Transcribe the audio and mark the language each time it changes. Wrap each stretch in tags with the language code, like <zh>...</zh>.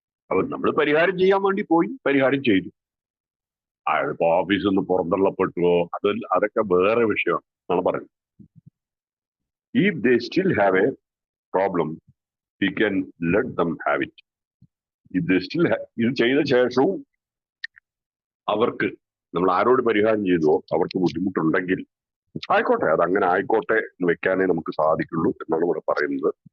<ml>അപ്പൊ നമ്മൾ പരിഹാരം ചെയ്യാൻ വേണ്ടി പോയി പരിഹാരം ചെയ്തു. അയാളിപ്പോ ഓഫീസിൽ നിന്ന് പുറന്തള്ളപ്പെട്ടുവോ അതൊക്കെ വേറെ വിഷയമാണ് എന്നാണ് പറയുന്നത്.</ml> <en>If they still have a problem, we can let them have it. If they still</en> <ml>ഇത് ചെയ്ത ശേഷവും അവർക്ക് നമ്മൾ ആരോട് പരിഹാരം ചെയ്തോ അവർക്ക് ബുദ്ധിമുട്ടുണ്ടെങ്കിൽ ആയിക്കോട്ടെ, അതങ്ങനെ ആയിക്കോട്ടെ എന്ന് വെക്കാനേ നമുക്ക് സാധിക്കുള്ളൂ എന്നാണ് ഇവിടെ പറയുന്നത്.</ml>